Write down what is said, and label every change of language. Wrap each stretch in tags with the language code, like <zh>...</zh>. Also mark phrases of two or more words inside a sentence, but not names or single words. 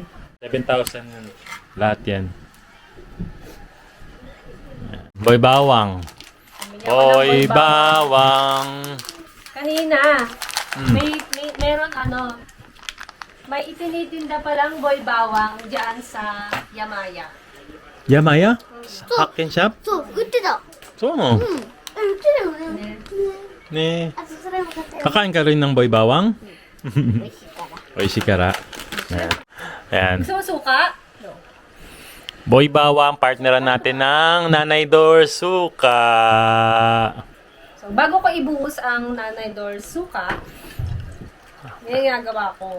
<tl>7,000 yun. Lahat yan. Boy Bawang. Bumili ako ng Boy Bawang. Kanina, meron ano, may itinitinda palang boy bawang dyan sa Yamaya. Yamaya? Hakken shop?</tl> <ja>そう、売ってた。 So, 売ってたよね。 ne. あ、それも買ったよ。</ja> <tl>Kakain ka rin ng boy bawang?</tl> <ja>美味しいから。</ja> <tl>Oishikara. Ayan. Ayan. Gusto mo suka? No. Boy Bawang, partneran natin ng Nanay Dor Suka. So, bago ko ibuhos ang Nanay Dor suka, yung ginagawa ko.</tl>